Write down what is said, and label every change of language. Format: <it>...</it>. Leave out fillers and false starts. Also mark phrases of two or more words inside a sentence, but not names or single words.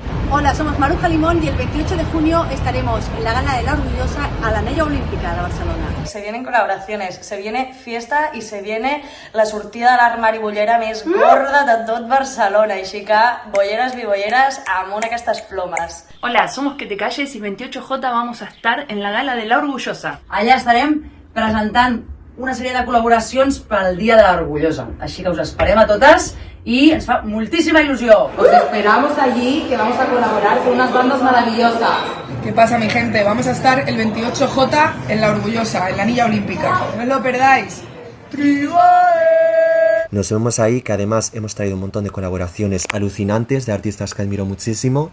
<es>Hola, somos Maruja Limón y el 28 de junio estaremos en la Gala de la Orgullosa a l'Anella Olímpica de Barcelona. Se vienen colaboraciones, se viene fiesta y se viene la</es> <ca>sortida de l'armari bollera més gorda de tot Barcelona. Així que, bolleres i bolleres, amunt aquestes plomes.</ca> <es>Hola, somos Que Te Calles y el 28J vamos a estar en la Gala de la Orgullosa.</es> <ca>Allà estarem presentant una sèrie de col·laboracions pel Dia de l'Orgullosa. Així que us esperem a totes y ens fa moltísima ilusión.</ca> <es>Os esperamos allí, que vamos a colaborar con unas bandas maravillosas. ¿Qué pasa, mi gente? Vamos a estar el 28J en la Orgullosa, en la Anilla Olímpica. No os lo perdáis. Nos vemos ahí, que además hemos traído un montón de colaboraciones alucinantes de artistas que admiro muchísimo.</es>